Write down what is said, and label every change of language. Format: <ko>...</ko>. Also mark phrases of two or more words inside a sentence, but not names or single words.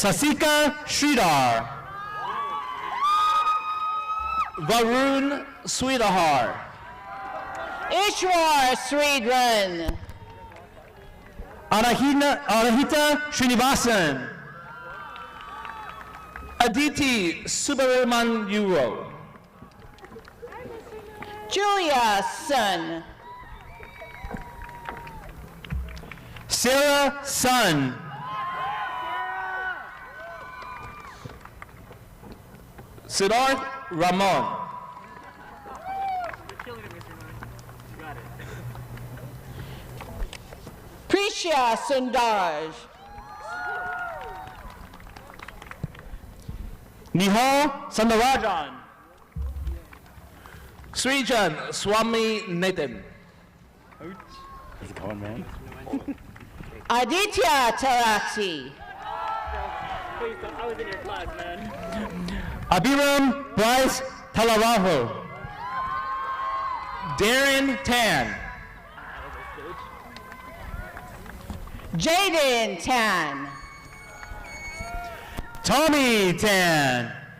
<en>Sasika Sridhar. Varun Sweetahar. Ishwar Sridharan. Anahita Srinivasan. Aditi Subramanyuro. Julia Sun. Sarah Sun. Siddharth Ramon. Prisha Sundaraj. Nihal Sandarajan. Srijan Swami Nathan. How's it going, man? Aditya Tarati. I was in your class, man. Abiram Bryce Talarajo. Darren Tan. Jaden Tan. Tommy Tan.</en>